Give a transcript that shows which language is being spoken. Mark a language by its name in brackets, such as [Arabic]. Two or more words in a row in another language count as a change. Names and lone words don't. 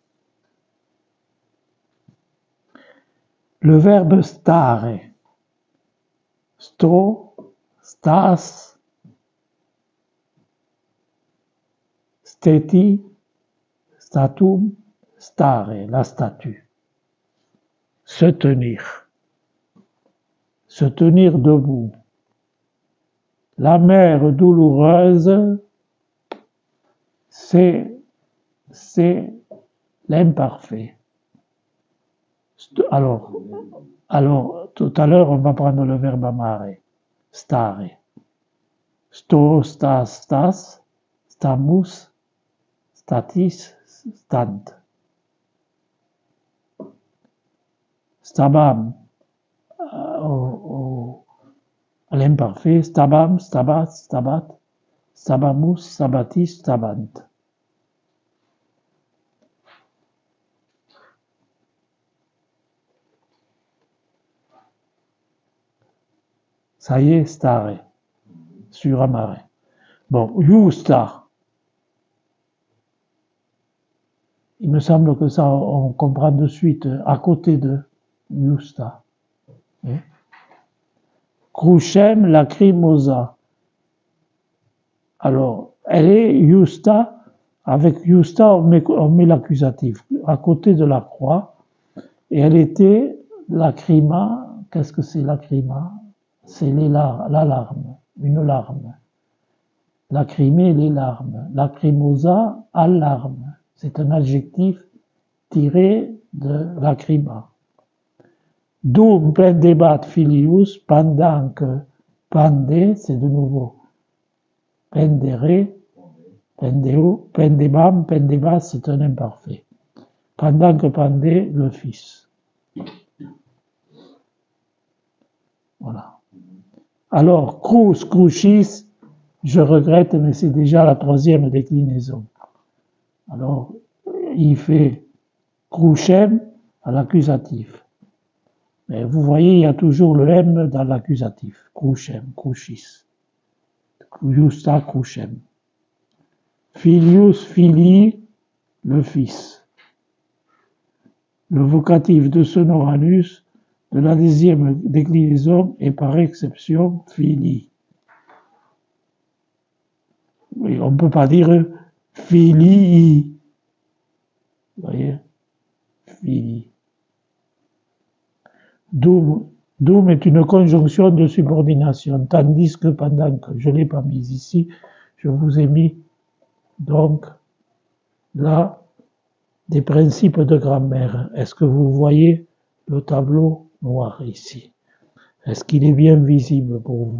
[French] Le verbe stare. [Latin] Sto, stas, steti, statum, stare, [French] la statue. Se tenir. Se tenir debout. La mer douloureuse, c'est l'imparfait. Alors, tout à l'heure, on va prendre le verbe [Latin] amare, stare. Sto, stas, stas, stamus, statis, stant. Stabam, [French] à l'imparfait, [Latin] stabam, stabat, stabat, stabamus, stabatis, stabant. [French] Ça y est, stare, sur amare. Bon, justa. Il me semble que ça, on comprend de suite, à côté de justa. [Latin] Crucem lacrimosa. [French] Alors, elle est justa. Avec justa, on met l'accusatif à côté de la croix. Et elle était lacrima. Qu'est-ce que c'est lacrima? C'est la larme, une larme. Lacrimé, les larmes. Lacrimosa, alarme. C'est un adjectif tiré de lacrima. [Latin] Dum pendebat filius, [French] pendant que pende, c'est de nouveau [Latin] pendere, pendeu, pendebam, pendebas, [French] c'est un imparfait. Pendant que pendait le fils. Voilà. Alors, [Latin] crus, crucis, [French] je regrette, mais c'est déjà la troisième déclinaison. Alors, il fait crucem à l'accusatif. Mais vous voyez, il y a toujours le M dans l'accusatif. [Latin] Crucem, crucis. Justa, crucem. Filius, filii, [French] le fils. Le vocatif de sonoranus de la deuxième déclinaison est par exception filii. Oui, on ne peut pas dire filii. Vous voyez? Filii. Dum est une conjonction de subordination, tandis que pendant que je ne l'ai pas mis ici, je vous ai mis donc là des principes de grammaire. Est-ce que vous voyez le tableau noir ici? Est-ce qu'il est bien visible pour vous?